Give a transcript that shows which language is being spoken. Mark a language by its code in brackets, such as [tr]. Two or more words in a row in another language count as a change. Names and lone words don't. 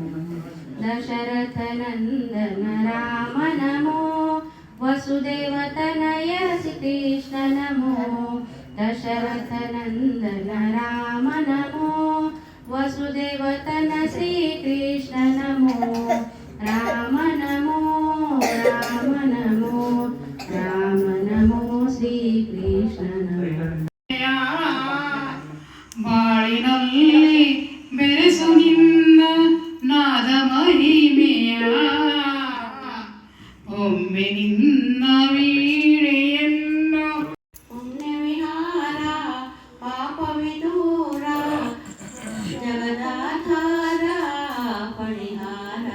[sa] दशरथ नंदन राम नमो वसुदेव तनय श्रीकृष्ण नमो दशरथ नंदन राम नमो वसुदेव तन श्रीकृष्ण नमो राम नमो राम नमो राम नमो श्रीकृष्ण नमो. [kn] ಬಾಳಿನಲ್ಲಿ ಬೆರೆಸು ನಿನ್ನ ನಾದ ಮಹಿಮೆಯ ಒಮ್ಮೆ ನಿನ್ನ ವೀಣೆಯನ್ನು. ಪುಣ್ಯ ವಿಹಾರ ಪಾಪ ವಿದೂರ ಜಗದಾಧಾರ ಪರಿಹಾರ.